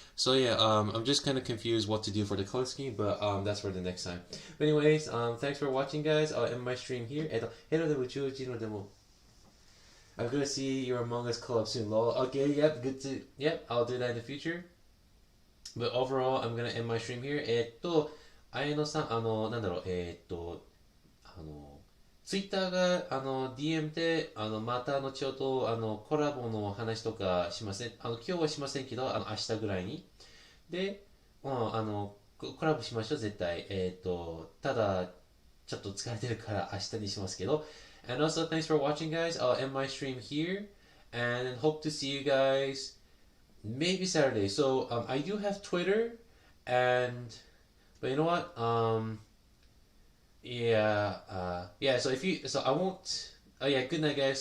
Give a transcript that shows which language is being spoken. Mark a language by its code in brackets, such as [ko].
[en] So yeah, I'm just kind of confused what to do for the color scheme, but that's for the next time. But anyways, thanks for watching, guys. I'll end my stream here. [ja] ヘロでも中1のでも [en] I'm gonna see your Among Us collab soon, lol. Okay, yep, good to, yep, I'll do that in the future. But overall, I'm gonna end my stream here. [ja] 綾野さん、なんだろう、ツイッターが、DM で、また後ほど、コラボの話とかしません。今日はしませんけど、明日ぐらいに。で、コラボしましょう、絶対。ただ、ちょっと疲れてるから明日にしますけど。 [en] And also, thanks for watching, guys. I'll end my stream here. And hope to see you guys maybe Saturday. So, I do have Twitter. But you know what? Yeah. So if you, so I won't. Oh yeah, good night, guys.